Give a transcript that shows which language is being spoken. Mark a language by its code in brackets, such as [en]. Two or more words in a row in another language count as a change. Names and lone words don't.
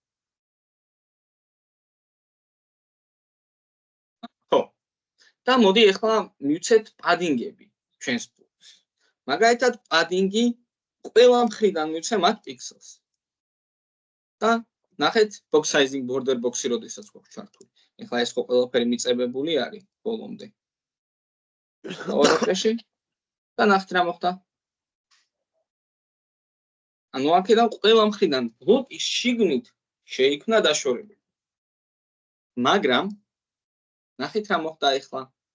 [ka] ხო. და მოდი ახლა მივცეთ პადინგები ჩვენს ბლოკს. მაგალითად პადინგი ყველა მხრიდან მივცე მათ პიქსელს. და ნახეთ [en] box sizing border box- [ka] ი როდესაც გვაქვს ჩართული. ახლა ეს ხო ყველაფერი მიწებებული არის ბოლომდე. ოროფეში და ნახეთ რა მოხდა. ანუ აქედან ყველა მხრიდან ბლოკის შიგნით შეიქმნა დაშორება. მაგრამ ნახეთ რა მოხდა ახლა.